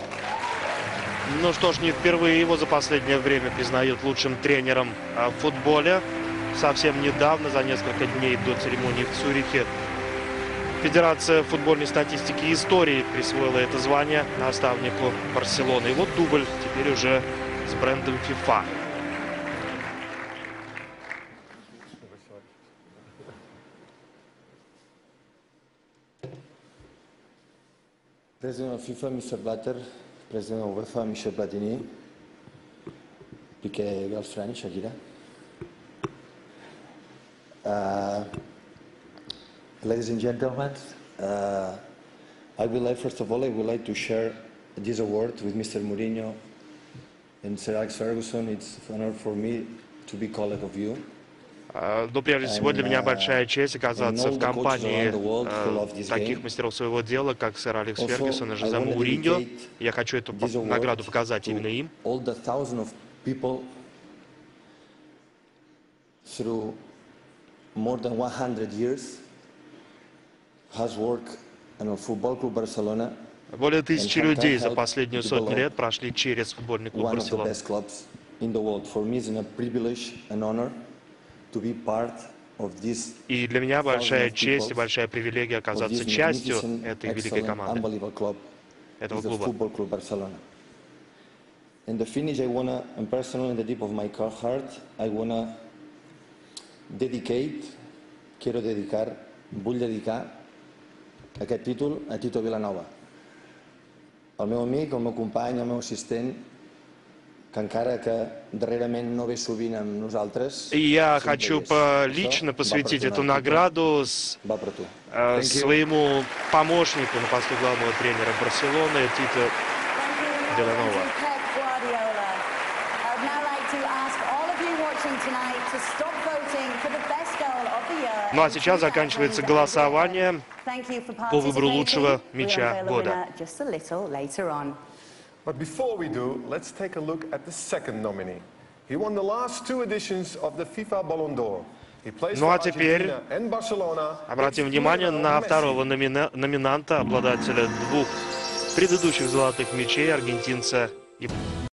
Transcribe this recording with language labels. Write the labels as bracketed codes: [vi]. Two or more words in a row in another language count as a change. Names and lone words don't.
[ru] Ну что ж, не впервые его за последнее время признают лучшим тренером в футболе. Совсем недавно, за несколько дней до церемонии в Цюрихе, Федерация футбольной статистики и истории присвоила это звание наставнику Барселоны. И вот дубль теперь уже с брендом FIFA. [en] President of FIFA, Mr. Blatter, President of UEFA, Michel Platini, Piqué, girlfriend, Shakira. Ladies and gentlemen, first of all, I would like to share this award with Mr. Mourinho and Sir Alex Ferguson. It's an honor for me to be colleague of you. [ru] Но прежде всего для меня большая честь оказаться в компании таких мастеров своего дела, как сэр Алекс Фергюсон и Жозе Мourinho. Я хочу эту награду показать именно им. Более 1000 людей за последнюю сотню лет прошли через футбольный клуб Барселона. И для меня большая честь и большая привилегия оказаться частью этой великой команды, этого клуба. [ca] Vull dedicar aquest títol a Tito Vilanova, el meu amic, el meu company, el meu assistent, que encara que darrerament no ve sovint amb nosaltres. [ru] И я хочу лично посвятить эту награду своему помощнику на посту главного тренера Барселоны Тито Виланова. Ну а сейчас заканчивается голосование по выбору лучшего мяча года. [en] But before we do, let's take a look at the second nominee. He won the last 2 editions of the FIFA Ballon d'Or. [ru] Ну а теперь обратим внимание на второго номинанта, обладателя 2 предыдущих золотых мячей, аргентинца